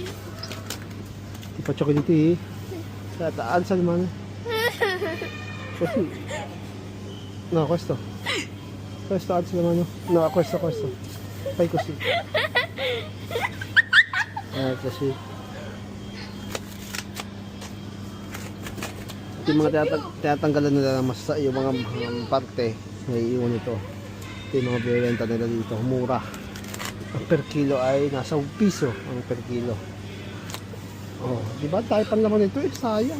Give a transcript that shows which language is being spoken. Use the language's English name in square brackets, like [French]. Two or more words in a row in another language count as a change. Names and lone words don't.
[Italian] Ti faccio kiliti? Aspetta, alza le mani. Così. No, questo. Questo alza le mani. No, questo. Fai così. Così. [Filipino] Ito yung mga tinatanggalan nila ng masa, yung mga parte na iiwan ito. Ito yung mga binibenta nila dito. Mura. Ang [English] per kilo [Filipino] ay nasa 1 piso ang [English] per kilo. [Filipino] Oh, di ba tayo pan naman ito eh, sayang.